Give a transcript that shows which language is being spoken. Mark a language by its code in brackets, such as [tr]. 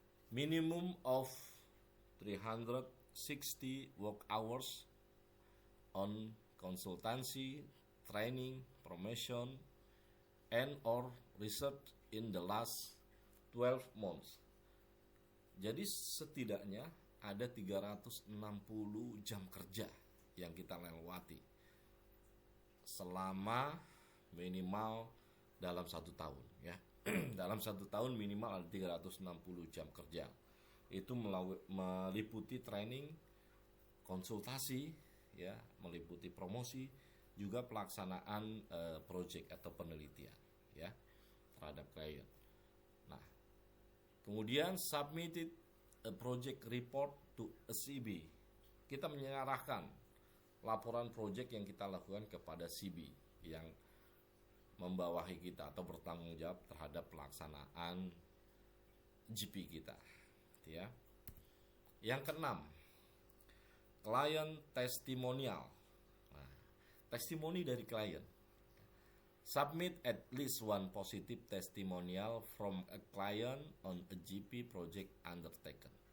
[en] Minimum of 360 work hours on consultancy, training, promotion, and or research in the last 12 months. [id] Jadi setidaknya ada 360 jam kerja yang kita lewati selama minimal dalam 1 tahun ya. Dalam 1 tahun minimal ada 360 jam kerja. Itu meliputi training, konsultasi ya, meliputi promosi, juga pelaksanaan project atau penelitian ya terhadap klien. Nah, kemudian [en] submitted a project report to a CB. [id] Kita menyerahkan laporan project yang kita lakukan kepada CB yang membawahi kita atau bertanggung jawab terhadap pelaksanaan GP kita ya. Yang keenam, [en] client testimonial. [id] Nah, testimoni dari klien. [en] Submit at least one positive testimonial from a client on a GP project undertaken.